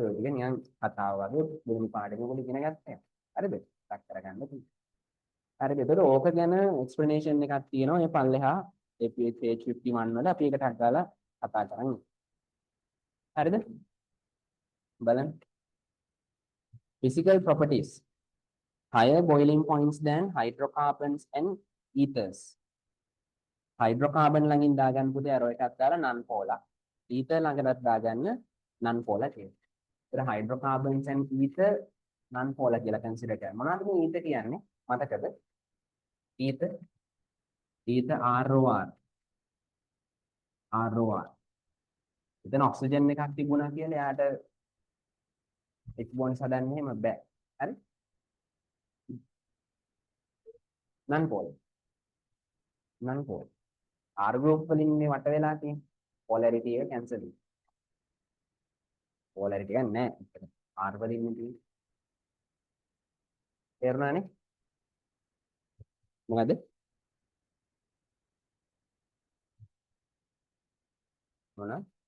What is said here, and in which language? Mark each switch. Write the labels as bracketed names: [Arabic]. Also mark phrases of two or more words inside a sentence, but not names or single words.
[Sinhala] ඒක නිකන් කතාව වගේ දෙවෙනි පාඩමේ ඔයගොල්ලෝ ඉගෙන ගත්තා. හරිද? ටක් කරගන්න තියෙනවා. හරිද? ඒතකොට ඕක ගැන එක්ස්ප්ලනේෂන් එකක් තියෙනවා. මේ පල්ලෙහා ඒ page 51 වල අපි ඒකට අහලා කතා කරමු. හරිද? බලන්න. [English] Physical properties. Higher boiling points than hydrocarbons and ethers. [Sinhala] Hydrocarbon ළඟින් දාගන්න පුතේ අර එකක් දාලා [English] non polar. [Sinhala] ether ළඟටත් දාගන්න [English] non polar [Sinhala] කියලා. ඒතර [English] hydrocarbons and ether non polar [Sinhala] කියලා කන්සිඩර් කරනවා. මොනවද මේ ether කියන්නේ? මතකද? ether ROR. ROR. එතන ඔක්සිජන් එකක් තිබුණා කියලා එයාට [English] H bonds [Sinhala] හදන්න එහෙම බෑ. හරි? [English] non polar. non polar. R group [Sinhala] වලින් මේ වට වෙලා තියෙන polarity එක cancel වෙනවා. polarity එක නැහැ. R වලින් තියෙන්නේ. තේරුණානේ? මොකද? මොනවා?